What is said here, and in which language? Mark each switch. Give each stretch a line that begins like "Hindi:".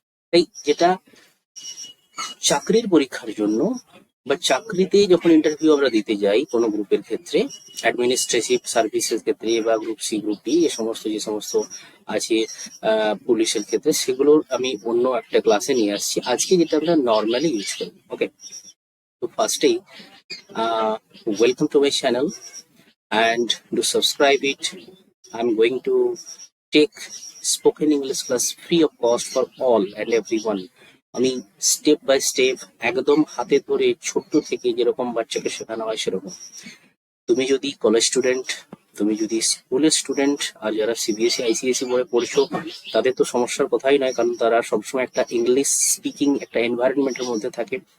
Bangla: তাই যেটা চাকরির পরীক্ষার জন্য বা চাকরিতে যখন ইন্টারভিউ আমরা দিতে যাই কোনো গ্রুপের ক্ষেত্রে, অ্যাডমিনিস্ট্রেটিভ সার্ভিসের ক্ষেত্রে বা গ্রুপ সি গ্রুপ ডি যে সমস্ত আছে, পুলিশের ক্ষেত্রে, সেগুলোর আমি অন্য একটা ক্লাসে নিয়ে আসছি। আজকে যেটা আমরা নর্মালি ইউজ করি। ওকে, তো ফার্স্টেই
English: Welcome to my channel and do subscribe it. I'm going to take spoken English class free of cost for all and everyone.
Bangla: আমি স্টেপ বাই স্টেপ একদম হাতে ধরে ছোট্ট থেকে যেরকম বাচ্চাকে শেখানো হয় সেরকম। তুমি যদি কলেজ স্টুডেন্ট, তুমি যদি স্কুলের স্টুডেন্ট, আর যারা সিবিএসই আইসিএসসি বোর্ডে পড়ছো তাদের তো সমস্যার কথাই নয়, কারণ তারা সবসময় একটা ইংলিশ স্পিকিং একটা এনভায়রনমেন্টের মধ্যে থাকে।